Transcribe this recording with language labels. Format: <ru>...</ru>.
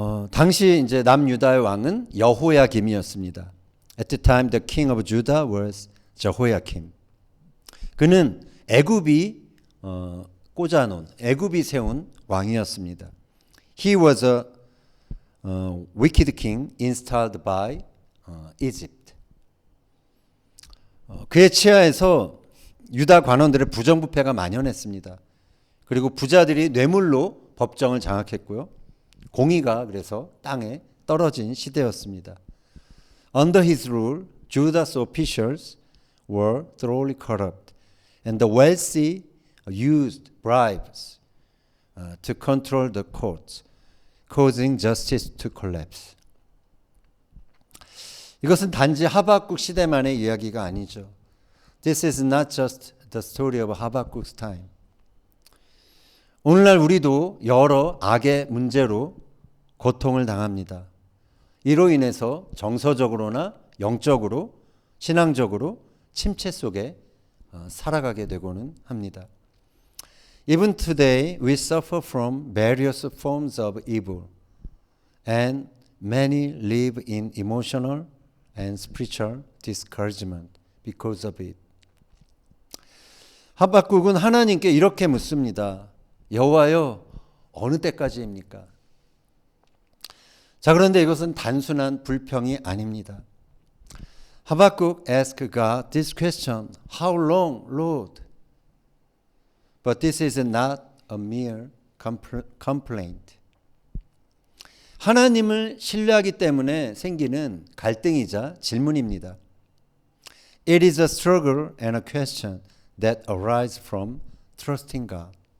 <ko>당시 이제 남유다의 왕은 여호야김이었습니다.</ko> <en>At the time, the king of Judah was Jehoiakim.</en> <ko>그는 애굽이 꽂아놓은, 애굽이 세운 왕이었습니다.</ko> <en>He was a wicked king installed by Egypt.</en> <ko>그의 치하에서 유다 관원들의 부정부패가 만연했습니다. 그리고 부자들이 뇌물로 법정을 장악했고요. 공의가 그래서 땅에 떨어진 시대였습니다.</ko> <en>Under his rule, Judah's officials were thoroughly corrupt, and the wealthy used bribes to control the courts, causing justice to collapse.</en> <ko>이것은 단지 하박국 시대만의 이야기가 아니죠.</ko> <en>This is not just the story of Habakkuk's time.</en> <ko>오늘날 우리도 여러 악의 문제로 고통을 당합니다. 이로 인해서 정서적으로나 영적으로, 신앙적으로 침체 속에 살아가게 되고는 합니다.</ko> <en>Even today we suffer from various forms of evil and many live in emotional and spiritual discouragement because of it.</en> <ko>하박국은 하나님께 이렇게 묻습니다. 여호와여, 어느 때까지입니까? 자, 그런데 이것은 단순한 불평이 아닙니다.</ko> <en>하박국 asked God this question, How long, Lord? But this is not a mere complaint.</en> <ko>하나님을 신뢰하기 때문에 생기는 갈등이자 질문입니다.</ko> <en>It is a struggle and a question that arise from trusting God.</en>